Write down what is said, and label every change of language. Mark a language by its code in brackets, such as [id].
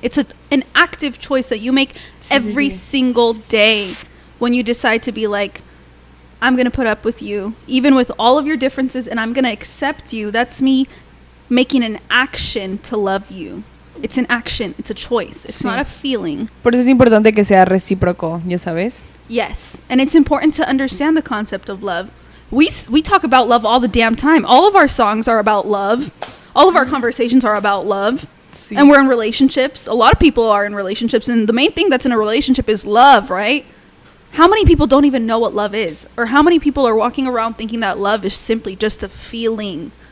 [en] It's an active choice that you make every single day when you decide to be like, I'm going to put up with you, even with all of your differences, and I'm going to accept you. That's me making an action to love you. It's an action. It's a choice. It's not a feeling. [es] Por eso es importante que sea recíproco, ya sabes. [en] Yes. And it's important to understand the concept of love. We talk about love all the damn time. All of our songs are about love. All of our conversations are about love. [es] Sí. [en] And we're in relationships. A lot of people are in relationships, and the main thing that's in a relationship is love, right? How many people don't even know what love is? Or how many people are walking around thinking that love is simply just a feeling?